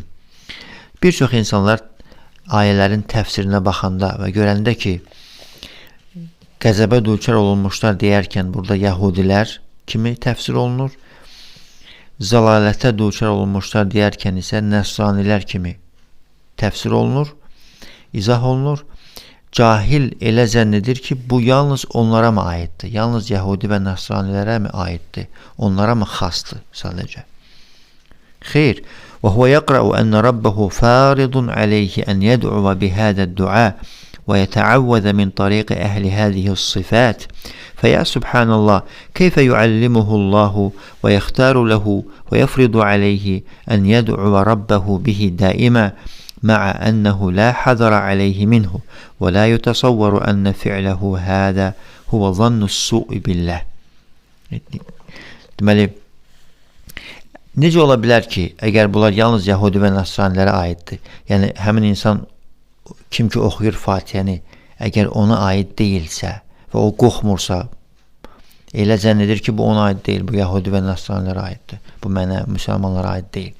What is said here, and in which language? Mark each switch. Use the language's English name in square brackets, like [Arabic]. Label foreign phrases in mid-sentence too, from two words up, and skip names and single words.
[Azerbaijani] Bir çox insanlar ayələrin təfsirinə baxanda və görəndə ki, qəzəbə düçar olunmuşlar deyərkən burada yəhudilər kimi təfsir olunur, zəlalətə düçar olunmuşlar deyərkən isə nəsranilər kimi təfsir olunur, izah olunur. Cahil elə zənn edir ki, bu yalnız onlara mı aiddir? Yalnız yəhudi və nəsranilərə mi aiddir? Onlara mı xasdır sadəcə? Xeyr. [Arabic] وهو يقرأ أن ربه فارض عليه أن يدعو بهذا الدعاء ويتعوذ من طريق أهل هذه الصفات فيا سبحان الله كيف يعلمه الله ويختار له ويفرض عليه أن يدعو ربه به دائما مع أنه لا حذر عليه منه ولا يتصور أن فعله هذا هو ظن السوء بالله. [Azerbaijani] Deməli, necə ola bilər ki, əgər bunlar yalnız yəhudi və nəsranilərə aiddir, yəni həmin insan kim ki oxuyur Fatihəni, əgər ona aid deyilsə və o qorxmursa, elə zənn edir ki, bu ona aid deyil, bu yəhudi və nəsranilərə aiddir, bu mənə, müsəlmanlara aid deyil.